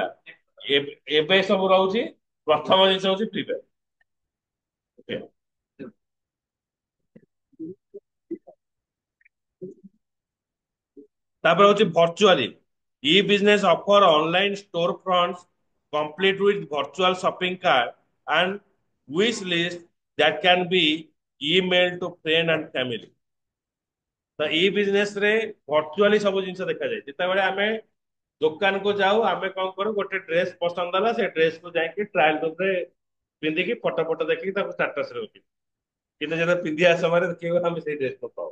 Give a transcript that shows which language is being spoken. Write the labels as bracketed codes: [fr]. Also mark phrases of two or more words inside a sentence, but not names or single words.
[or] ଏବେ ସବୁ ରହୁଛି ପ୍ରଥମ ଜିନିଷ ହଉଛି ଫ୍ରି ଫାୟାର। [en] ଓକେ। [or] ତାପରେ ହଉଛି [en] virtually e business offer online store front complete with virtual shopping cart and wish list that can be emailed to friend and family। [or] ତ ଇ ବିଜନେସ ରେ ଭର୍ଚୁଆଲି ସବୁ ଜିନିଷ ଦେଖାଯାଏ ଯେତେବେଳେ ଆମେ ଦୋକାନକୁ ଯାଉ ଆମେ କଣ କରୁ ଗୋଟେ ଡ୍ରେସ ପସନ୍ଦ ହେଲା ସେ ଡ୍ରେସ କୁ ଯାଇକି [en] trial room [or] ରେ ପିନ୍ଧିକି ଫଟୋ ଫଟୋ ଦେଖିକି ତାକୁ ଷ୍ଟାଟସ ରେ ରଖିବୁ। କିନ୍ତୁ ଯେତେବେଳେ ପିନ୍ଧିବା ସମୟରେ ଦେଖିବୁ ଆମେ ସେଇ ଡ୍ରେସ ପକାଉ।